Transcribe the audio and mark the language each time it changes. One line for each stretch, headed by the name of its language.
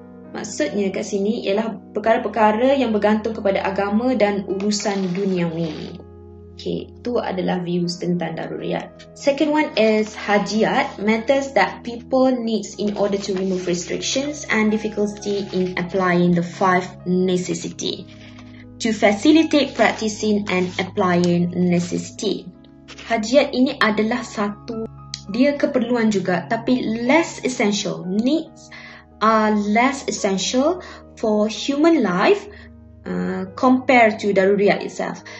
Malay: Maksudnya kat sini ialah perkara-perkara yang bergantung kepada agama dan urusan duniawi. Okay, itu adalah views tentang daruriyat.
English: Second one is hajiyat, matters that people needs in order to remove restrictions and difficulty in applying the 5 necessity. To facilitate practicing and applying necessity.
Malay: Hajiyat ini adalah satu, dia keperluan juga tapi
English: less essential. Needs are less essential for human life compared to daruriyat itself.